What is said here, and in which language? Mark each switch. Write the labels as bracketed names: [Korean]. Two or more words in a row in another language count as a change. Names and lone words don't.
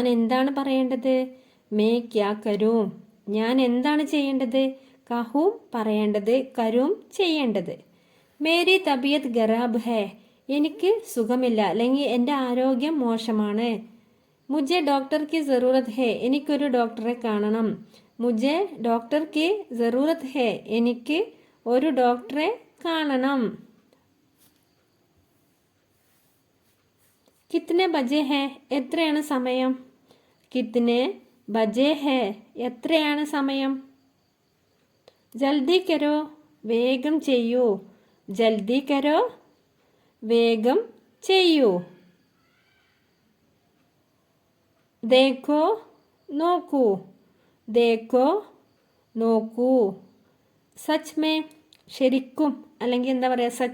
[Malayalam] എന്താണ് പറയേണ്ടത് [Hindi] मैं क्या करूँ [Malayalam] ഞാൻ എന്താണ് ചെയ്യേണ്ടത് കഹൂം പറയേണ്ടത് കരൂം ചെയ്യേണ്ടത് [Hindi] मेरी तबियत ख़राब है [Malayalam] എനിക്ക് സുഖമില്ല അല്ലെങ്കിൽ എൻ്റെ ആരോഗ്യം മോശമാണ് [Hindi] मुझे डॉक्टर की ज़रूरत है [Malayalam] എനിക്കൊരു ഡോക്ടറെ കാണണം [Hindi] मुझे डॉक्टर की ज़रूरत है [Malayalam] എനിക്ക് ഒരു ഡോക്ടറെ കാണണം [Hindi] कितने बजे हैं [Malayalam] എത്രയാണ് സമയം [Hindi] कितने बजे हैं [Malayalam] എത്രയാണ് സമയം [Hindi] जल्दी करो [Malayalam] വേഗം ചെയ്യൂ [Hindi] जल्दी करो [Malayalam] വേഗം ചെയ്യൂ ദേഖോ നോക്കൂ ദേഖോ നോക്കൂ [Hindi] सच में [Malayalam] ശരിക്കും അല്ലെങ്കിൽ എന്താ പറയുക